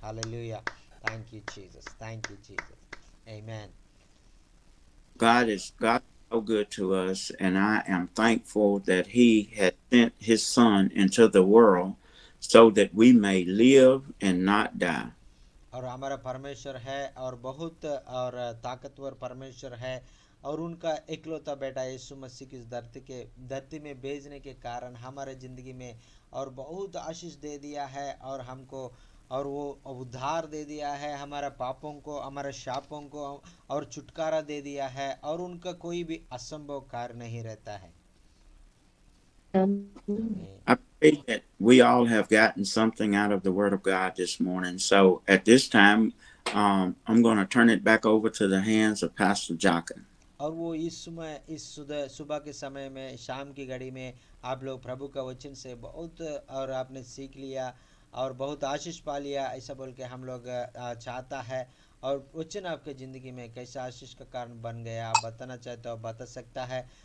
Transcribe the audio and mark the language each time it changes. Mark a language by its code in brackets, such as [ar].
[en] Hallelujah. Thank you Jesus. Thank you Jesus. आमीन। God is so good to us, and I am thankful that He has sent His Son into the world so that we may live and not die. [hi] और हमारा परमेश्वर है और बहुत और ताकतवर परमेश्वर है, और उनका इकलौता बेटा यीशु मसीह की धरती में भेजने के कारण हमारे ज़िंदगी में और बहुत आशीष दे दिया है, और हमको और वो उद्धार दे दिया है, हमारा पापों को, हमारे शापों को और छुटकारा दे दिया है, और उनका कोई भी असंभव कार्य नहीं रहता है। [en] I pray that we all have gotten something out of the Word of God this morning. So at this time, I'm going to turn it back over to the hands of Pastor Jockin. [hi] और वो इस सुबह के समय में, शाम की घड़ी में आप लोग प्रभु का वचन से बहुत और आपने सीख लिया और बहुत आशीष पा लिया, ऐसा बोल के हम लोग चाहता है। और वचन आपके ज़िंदगी में कैसा आशीष का कारण बन गया, आप बताना चाहे तो आप बता सकता है।